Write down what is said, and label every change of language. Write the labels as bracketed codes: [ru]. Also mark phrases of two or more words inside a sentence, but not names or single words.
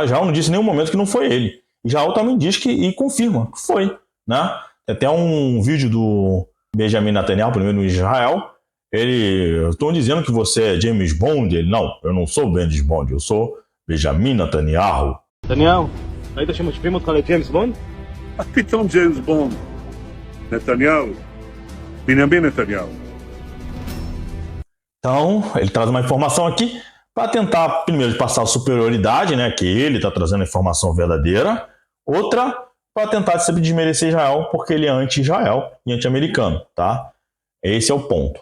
[pt] Israel não disse em nenhum momento que não foi ele. Israel também diz e confirma que foi, né? Tem até um vídeo do Benjamin Netanyahu, primeiro de Israel. Estão dizendo que você é James Bond. Ele, não, eu não sou James Bond, eu sou Benjamin Netanyahu. [he] נתניהו, ראית שמשווים אותך לג'יימס בונד? פתאום ג'יימס בונד. נתניהו. בנימין נתניהו. [pt] Então, ele traz uma informação aqui para tentar, primeiro, passar a superioridade, né, que ele está trazendo a informação verdadeira. Outra, para tentar sempre desmerecer Israel, porque ele é anti-Israel e anti-americano, tá? Esse é o ponto.